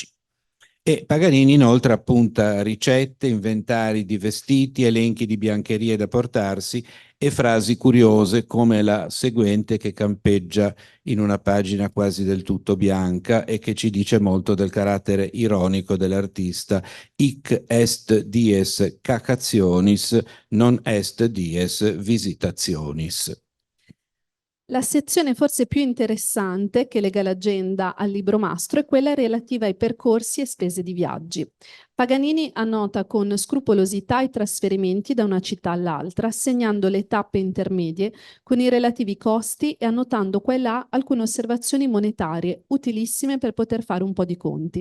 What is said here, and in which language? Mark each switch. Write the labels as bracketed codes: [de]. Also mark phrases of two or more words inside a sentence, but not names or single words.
[it] E Paganini inoltre appunta ricette, inventari di vestiti, elenchi di biancherie da portarsi e frasi curiose come la seguente che campeggia in una pagina quasi del tutto bianca e che ci dice molto del carattere ironico dell'artista: [la] hic est dies cacationis, non est dies visitationis. [it] La sezione forse più interessante che lega l'agenda al libro mastro è quella relativa ai percorsi e spese di viaggi. Paganini annota con scrupolosità i trasferimenti da una città all'altra, segnando le tappe intermedie con i relativi costi e annotando qua e là alcune osservazioni monetarie utilissime per poter fare un po' di conti.